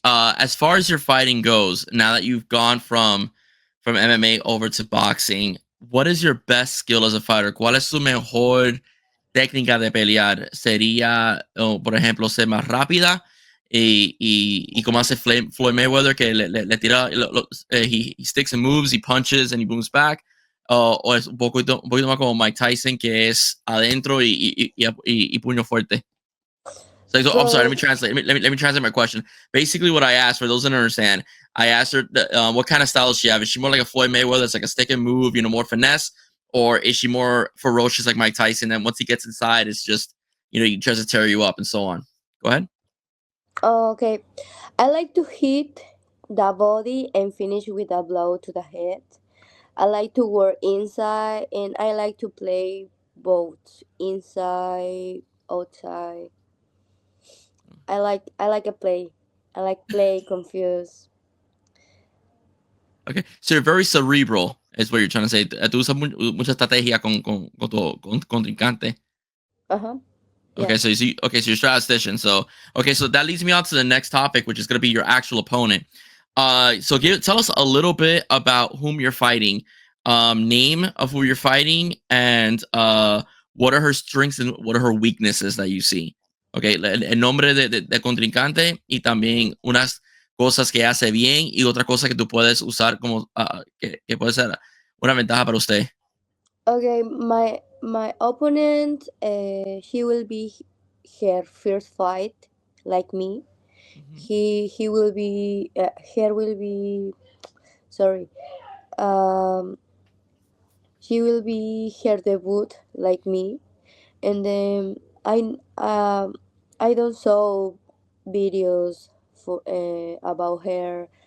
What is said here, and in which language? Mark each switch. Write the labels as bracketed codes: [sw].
[en] As far as your fighting goes, now that you've gone from MMA over to boxing, what is your best skill as a fighter? [es] ¿Cuál es tu mejor técnica de pelear? Sería, por ejemplo, ser más rápida y como hace Floyd Mayweather, que le tira, [en] he sticks and moves, he punches and he booms back. [es] O es un poquito más como Mike Tyson, que es adentro y puño fuerte. [en] So I'm sorry. Let me So, translate. Let me translate my question. Basically, what I asked for those that don't understand, I asked her what kind of style does she have. Is she more like a Floyd Mayweather, it's like a stick and move, more finesse, or is she more ferocious like Mike Tyson? And once he gets inside, it's just he tries to tear you up and so on. Go ahead. okay, I like to hit the body and finish with a blow to the head. I like to work inside, and I like to play both inside, outside. I like a play. I like play confused. Okay, so you're very cerebral, is what you're trying to say. [es] Tú usas mucha estrategia con tu contrincante. [en] Uh-huh. Yeah. Okay, so you're statistician. So okay, so that leads me on to the next topic, which is going to be your actual opponent. So tell us a little bit about whom you're fighting, name of who you're fighting, and what are her strengths and what are her weaknesses that you see. [es] Okay, el nombre de contrincante y también unas cosas que hace bien y otra cosa que tú puedes usar como que puede ser una ventaja para usted. [en] Okay, my opponent, he will be her first fight, like me. Mhm. He will be her will be sorry. Um, he will be her debut, like me, and then I don't saw videos for about her.